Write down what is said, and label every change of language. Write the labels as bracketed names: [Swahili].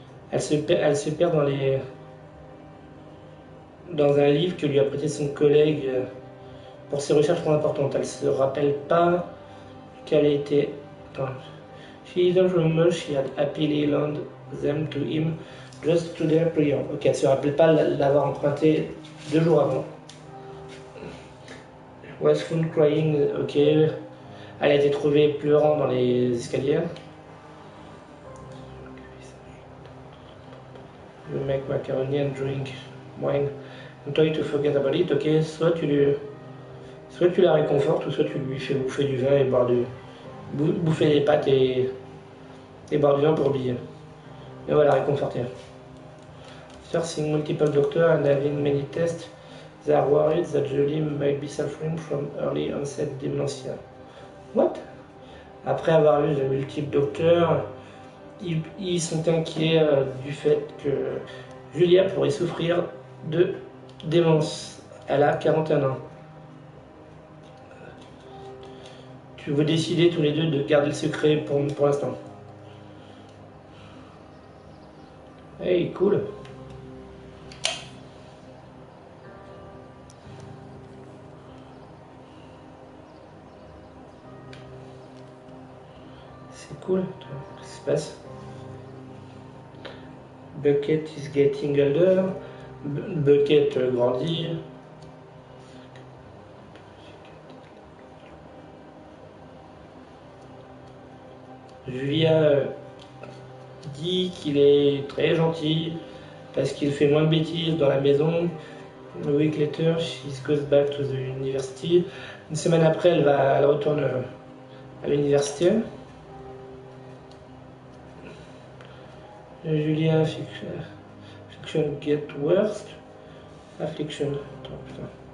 [French] Elle se perd dans un livre que lui a prêté son collègue pour ses recherches trop importantes. Elle se rappelle pas qu'elle était... Attends. [English] She doesn't remember she had happily loaned them to him just 2 days prior. [French] Ok, elle se rappelle pas l'avoir emprunté 2 jours avant. [English] Was found crying, ok. [French] Elle a été trouvée pleurant dans les escaliers. [English] You make macaroni and drink wine and try to forget about it, ok. [French] Soit tu la réconfortes, ou soit tu lui fais bouffer du vin et bouffer des pâtes et boire du vin pour oublier. Et on va la réconforter. [English] Seeing multiple doctors and having many tests, they are worried that Julie might be suffering from early onset dementia. What? [French] Après avoir vu de multiples docteurs, ils sont inquiets du fait que Julia pourrait souffrir de démence. Elle a 41 ans. Tu veux décider tous les deux de garder le secret pour l'instant. [English] Hey, cool. [French] C'est cool. Qu'est-ce qui se passe? [English] Bucket is getting older. [French] Bucket grandit. Julia dit qu'il est très gentil parce qu'il fait moins de bêtises dans la maison. [English] A week later, she goes back to the university. [French] Une semaine après, elle retourne à l'université. [English] Julia affliction get worse. Affliction. [French] Attends, putain.